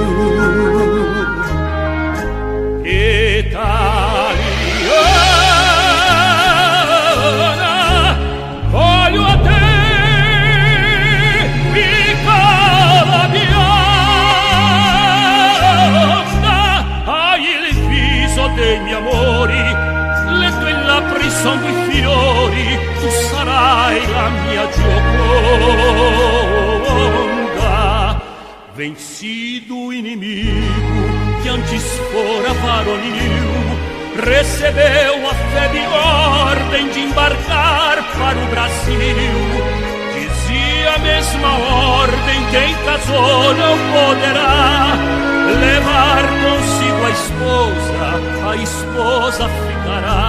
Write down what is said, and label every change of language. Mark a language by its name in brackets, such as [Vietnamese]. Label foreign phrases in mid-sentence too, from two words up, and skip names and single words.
[Italian] Italiana, voglio a te, piccola bionda, hai il viso dei miei amori, le tue labbra sono i fiori, tu sarai la mia Gioconda. [Portuguese] Vencido o inimigo que antes fora varonil, recebeu a febre ordem de embarcar para o Brasil. Dizia a mesma ordem: quem casou não poderá levar consigo a esposa ficará.